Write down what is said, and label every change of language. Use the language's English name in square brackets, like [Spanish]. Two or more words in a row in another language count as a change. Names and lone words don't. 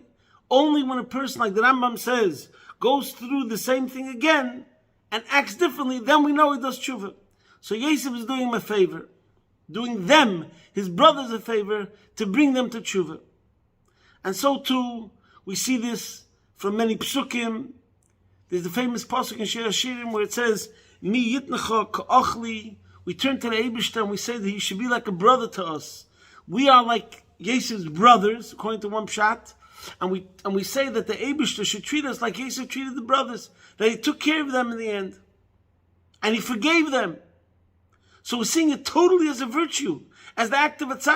[English] Only when a person, like the Rambam says, goes through the same thing again and acts differently, then we know he does tshuva. So Yosef is doing him a favor, doing them, his brothers, a favor to bring them to tshuva. And so too, we see this from many psukim. There's the famous pasuk in Shir Hashirim where it says, [Hebrew] Mi yitnecha ka'achli. [English] We turn to the Eibishter and we say that he should be like a brother to us. We are like Yosef's brothers, according to one pshat, and we say that the Eibishter should treat us like Yosef treated the brothers, that he took care of them in the end, and he forgave them. So we're seeing it totally as a virtue, as the act of a tzaddik.